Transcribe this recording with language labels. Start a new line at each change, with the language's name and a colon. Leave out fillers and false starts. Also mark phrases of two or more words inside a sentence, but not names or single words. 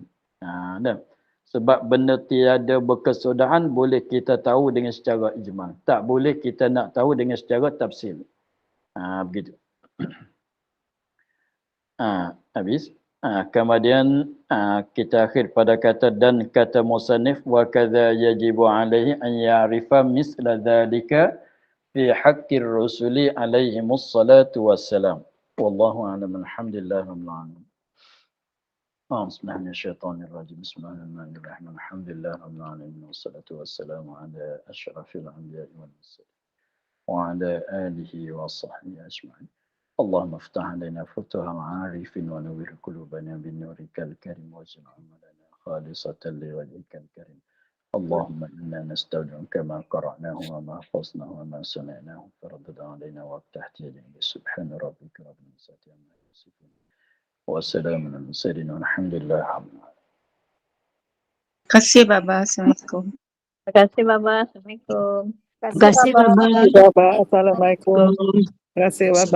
Malay: Sebab benda tiada berkesudahan boleh kita tahu dengan secara ijmal. Tak boleh kita nak tahu dengan secara tafsil. Begitu. Habis. Kemudian kita akhir pada kata dan kata musannif
Arabic: وكذا يجب عليه أن يعرف مثل ذلك في حق الرسل عليه الصلاة والسلام. والله أعلم. الحمد لله رب العالمين. بسم الله الرحمن الرحيم. بسم الله الرحمن الرحيم. الحمد لله رب العالمين والصلاة والسلام على أشرف الأنبياء والمرسلين وعلى آله وصحبه أجمعين. اللهم افتح علينا فتوح معارف ونور قلوبنا بنورك الكريم واجعل عملنا خالصة لوجهك الكريم. اللهم إنا نستودعك ما قرأناه وما حفظناه وما سمعناه فردد علينا وافتح يدينا. سبحان ربك رب العزة عما يصفون وسلام على المرسلين والحمد لله رب العالمين.
Malay: Terima kasih Baba. Assalamualaikum. Terima kasih Baba. Assalamualaikum. Terima kasih, Baba. Bapak. Assalamualaikum. Terima kasih, Bapak.